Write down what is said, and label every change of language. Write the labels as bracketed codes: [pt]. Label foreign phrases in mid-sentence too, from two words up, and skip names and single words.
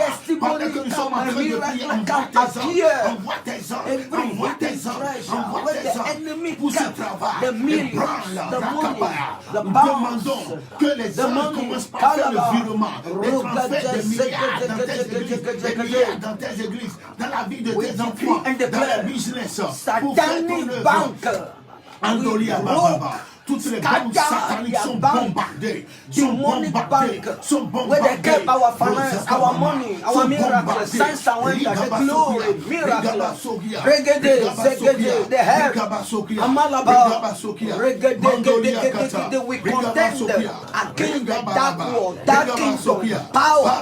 [fr] Pendant que nous sommes en train de prier, envoie tes anges pour ce travail. Ébranle, nous demandons que les anges commencent par faire le virement, les transferts de milliards dans tes églises, dans la vie de tes enfants, dans le business. [en] Satanic bank. Andolia Baba. [fr] toutes les banques sataniques sont bombardées. [en] Demonic bank, where they kept our finance, our money, our miracles, signs and wonders, the glory, miracles. Regede, zegede, the help. Amalaba, regede, we contend against the dark world, dark kingdom, power.